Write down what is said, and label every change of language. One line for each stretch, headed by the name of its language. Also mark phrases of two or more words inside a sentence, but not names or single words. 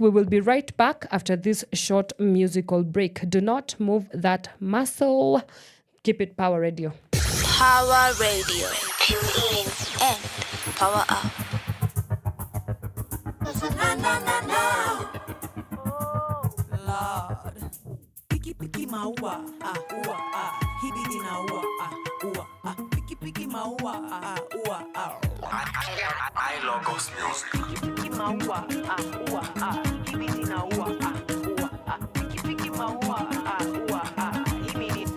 English: We will be right back after this short musical break. Do not move that muscle. Keep it Power Radio. Power Radio. Tune in and power up. Lord. Piki maua, hibidi na ua, piki maua, I logos music. piki maua, hibidi na ua, piki maua, hibidi.